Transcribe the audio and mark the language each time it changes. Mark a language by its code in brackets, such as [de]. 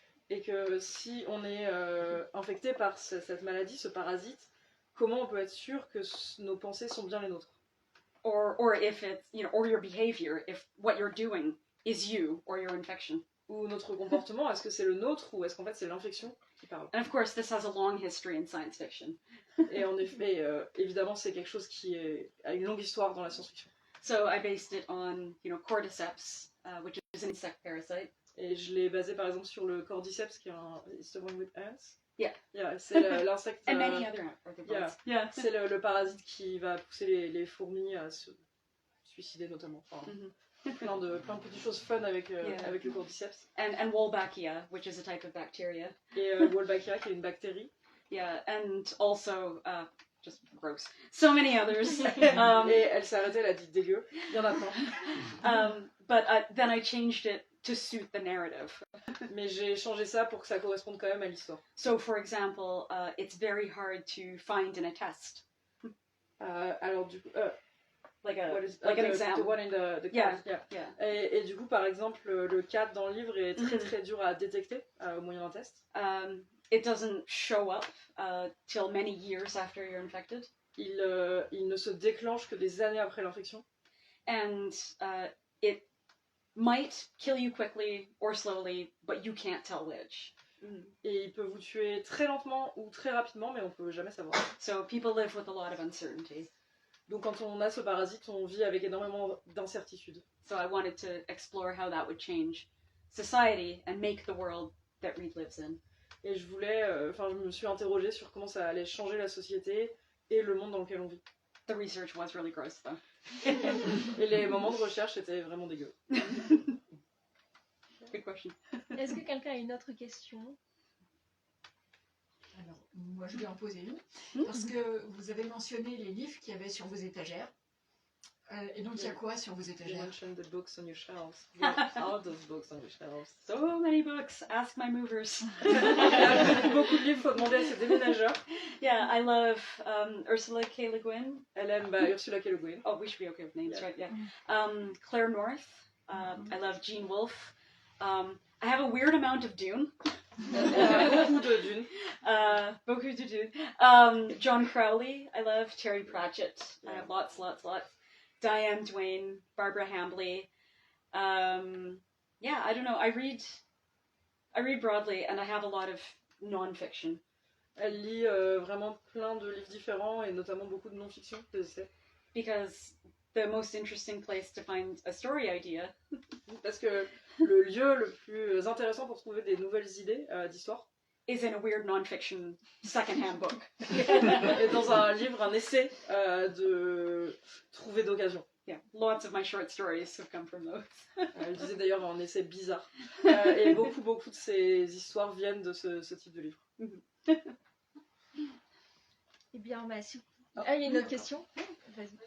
[fr] Et que si on est infecté par cette maladie, ce parasite, comment on peut être sûr que nos pensées sont bien les nôtres? [en] Or if it's, you know, or your behavior, if what you're doing is you or your infection. [fr] Ou notre comportement, est-ce que c'est le nôtre ou est-ce qu'en fait c'est l'infection qui parle? [en] And of course, this has a long history in science fiction. [fr] Et en effet, évidemment, c'est quelque chose qui a une longue histoire dans la science-fiction. [en] So I based it on, you know, cordyceps, which is an insect parasite. [fr] Et je l'ai basé par exemple sur le cordyceps, qui est [en] It's the one with ants. Yeah. [fr] C'est l'insecte. [en] And many other arthropods. Yeah. [fr] C'est le parasite qui va pousser les fourmis à se suicider notamment. Enfin, plein de petites choses fun avec le cordyceps. [en] And Wolbachia, which is a type of bacteria. [fr] Et Wolbachia, qui est une bactérie. [en] Yeah, and also, just gross. So many others. [fr] Et elle s'est arrêtée, elle a dit dégueu. Il y en a plein. [en] But then I changed it to suit the narrative. [fr] Mais j'ai changé ça pour que ça corresponde quand même à l'histoire. [en] So, for example, it's very hard to find in a test. [fr] Alors du coup, [en] Like an exam. The one in the Yeah, card, yeah. [fr] Et du coup, par exemple, le cadre dans le livre est très dur à détecter au moyen d'un test. [en] It doesn't show up till many years after you're infected. [fr] Il ne se déclenche que des années après l'infection. [en] And it might kill you quickly or slowly, but you can't tell which. [fr] Et il peut vous tuer très lentement ou très rapidement, mais on peut jamais savoir. [en] So people live with a lot of uncertainty. [fr] Donc quand on a ce parasite, on vit avec énormément d'incertitudes. [en] So I wanted to explore how that would change society and make the world that Reed lives in. [fr] Et je me suis interrogée sur comment ça allait changer la société et le monde dans lequel on vit. [en] The research was really gross though. [fr] Et les moments de recherche étaient vraiment dégueux. [en] Good question. [fr] Est-ce que quelqu'un a une autre question? Alors, moi je vais en poser une, parce que vous avez mentionné les livres qu'il y avait sur vos étagères. Et donc il y a quoi sur vos [en] You [fr] étagères? [en] mentioned the books on your shelves. What are those books on your shelves? So many books. Ask my movers. [fr] Il y a beaucoup de livres, faut demander à ses déménageurs. [en] Yeah, I love Ursula K. Le Guin. [fr] Elle aime Ursula K. Le Guin. [en] Oh, we should be okay with names, Yeah. right? Yeah. Claire North. I love Jean Wolfe. I have a weird amount of Dune. [fr] Beaucoup de Dune. Beaucoup de Dune. [en] John Crowley. I love Terry Pratchett. I have lots. Diane Duane, Barbara Hambly. Yeah, I don't know. I read broadly, and I have a lot of non-fiction. [fr] Elle lit vraiment plein de livres différents et notamment beaucoup de non-fiction, des essais. [en] Because the most interesting place to find a story idea [fr] Parce que le lieu le plus intéressant pour trouver des nouvelles idées d'histoire [en] is in a weird non-fiction second-hand book. [fr] est dans un livre, un essai de trouver d'occasion. [en] Yeah, lots of my short stories have come from those. [fr] Elle disait d'ailleurs un essai bizarre. Et beaucoup de ces histoires viennent de ce type de livre. Eh bien, si... Ah, il y a une autre question? Vas-y.